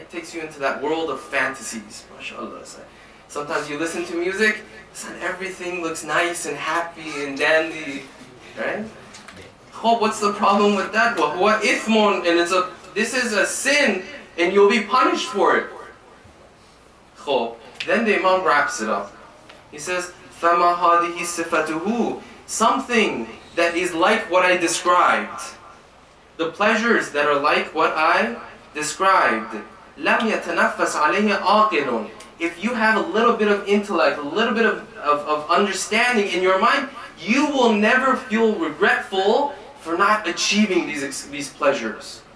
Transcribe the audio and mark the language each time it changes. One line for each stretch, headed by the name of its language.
English: It takes you into that world of fantasies. MashaAllah. Sometimes you listen to music, and everything looks nice and happy and dandy. Right? Oh, what's the problem with that?
Arabic: وَهُوَ إِثْمٌ.
English: And this is a sin, and you'll be punished for it. Then the Imam wraps it up. He says,
Arabic: فَمَا هَذِهِ صِفَتُهُ.
English: Something that is like what I described. The pleasures that are like what I described.
Arabic: لَمْ يَتَنَفَّسْ عَلَيْهِ عَاقِلٌ.
English: If you have a little bit of intellect, a little bit of understanding in your mind, you will never feel regretful for not achieving these pleasures.